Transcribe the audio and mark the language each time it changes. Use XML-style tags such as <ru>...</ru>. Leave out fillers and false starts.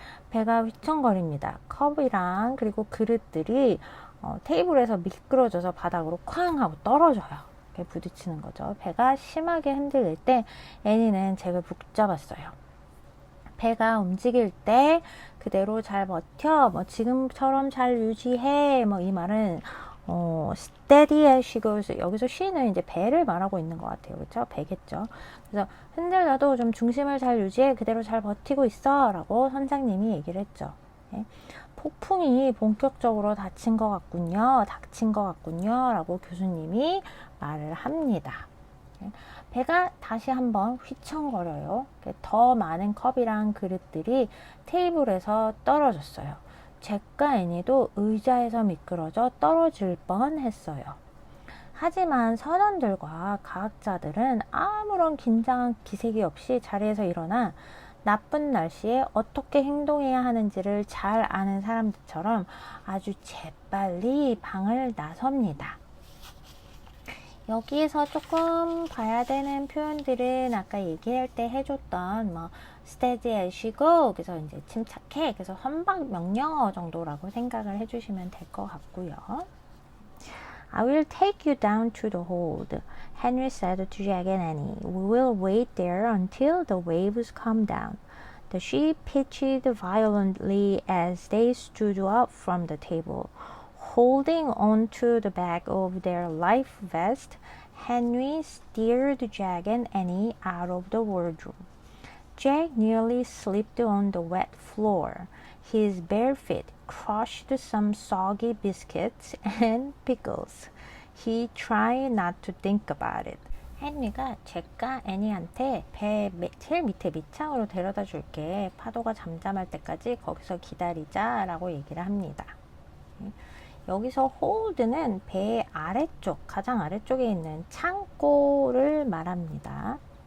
<ko>배가 휘청거립니다. 컵이랑 그리고 그릇들이 테이블에서 미끄러져서 바닥으로 쾅 하고 떨어져요. 이렇게 부딪히는 거죠. 배가 심하게 흔들릴 때 애니는 잭을 붙잡았어요. 배가 움직일 때 그대로 잘 버텨. 뭐 지금처럼 잘 유지해. 뭐 이 말은</ko> <en>steady as she goes.</en> <ko>여기서 she는 이제 배를 말하고 있는 것 같아요. 그렇죠? 배겠죠. 그래서 흔들려도 좀 중심을 잘 유지해. 그대로 잘 버티고 있어. 라고 선장님이 얘기를 했죠. 네. 폭풍이 본격적으로 닥친 것 같군요. 라고 교수님이 말을 합니다. 배가 다시 한번 휘청거려요. 더 많은 컵이랑 그릇들이 테이블에서 떨어졌어요. 잭과 애니도 의자에서 미끄러져 떨어질 뻔했어요. 하지만 선원들과 과학자들은 아무런 긴장한 기색이 없이 자리에서 일어나 나쁜 날씨에 어떻게 행동해야 하는지를 잘 아는 사람들처럼 아주 재빨리 방을 나섭니다. 여기에서 조금 봐야 되는 표현들은 아까 얘기할 때 해줬던 뭐</ko> <en>steady as she go,</en> <ko>그래서 이제 침착해, 그래서 선박 명령어 정도라고 생각을 해주시면 될 것 같고요.</ko> <en>I will take you down to the hold, Henry said to Jack and Annie. We will wait there until the waves come down. The ship pitched violently as they stood up from the table. Holding on to the back of their life vest, Henry steered Jack and Annie out of the wardroom. Jack nearly slipped on the wet floor. His bare feet crushed some soggy biscuits and pickles. He tried not to think about it.</en> <ko>헨리가 잭과 애니한테 배 제일 밑에 밑창으로 데려다 줄게. 파도가 잠잠할 때까지 거기서 기다리자 라고 얘기를 합니다. 여기서 hold는 배의 아래쪽, 가장 아래쪽에 있는 창고를 말합니다.</ko>